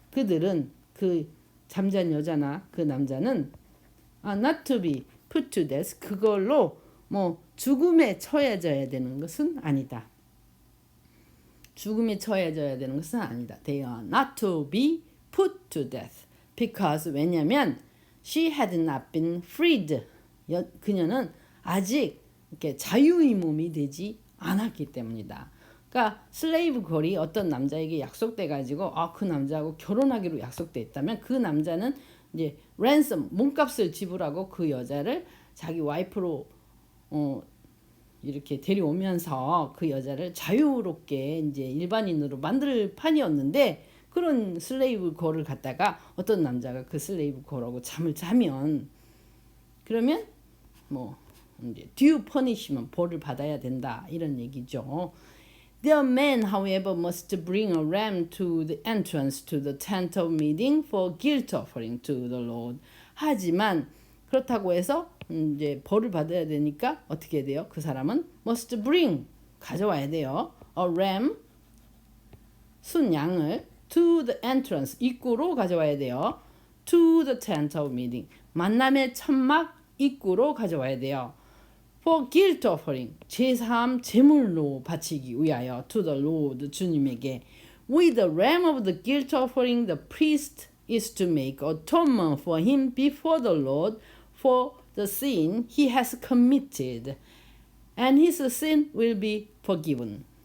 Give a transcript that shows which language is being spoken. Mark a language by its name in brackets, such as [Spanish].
[Korean] 그들은, 그 잠잔 여자나 그 남자는 [English] not to be put to death, [Korean] 그걸로 뭐 죽음에 처해져야 되는 것은 아니다. 죽음에 처해져야 되는 것은 아니다. [English] They are not to be put to death. [Korean] Because, 왜냐면 [English] she had not been freed. [Korean] 그녀는 아직 이렇게 자유의 몸이 되지 안 했기 때문이다. 그러니까 슬레이브 걸이 어떤 남자에게 약속돼 가지고 그 남자하고 결혼하기로 약속돼 있다면 그 남자는 이제 랜섬 몸값을 지불하고 그 여자를 자기 와이프로 이렇게 데려오면서 그 여자를 자유롭게 이제 일반인으로 만들 판이었는데, 그런 슬레이브 걸을 갖다가 어떤 남자가 그 슬레이브 걸하고 잠을 자면, 그러면 뭐 이제 due punishment 벌을 받아야 된다 이런 얘기죠. [English] The man, however, must bring a ram to the entrance to the tent of meeting for guilt offering to the Lord. [Korean] 하지만 그렇다고 해서 이제 벌을 받아야 되니까 어떻게 해야 돼요? 그 사람은 must bring 가져와야 돼요. A ram 순양을 [English] to the entrance [Korean] 입구로 가져와야 돼요. [English] To the tent of meeting [Korean] 만남의 천막 입구로 가져와야 돼요. [English] For guilt offering [Korean] 제사함 제물로 바치기 위하여 [English] to the Lord 주님에게. With the ram of the guilt offering the priest is to make atonement for him before the Lord for the sin he has committed, and his sin will be forgiven.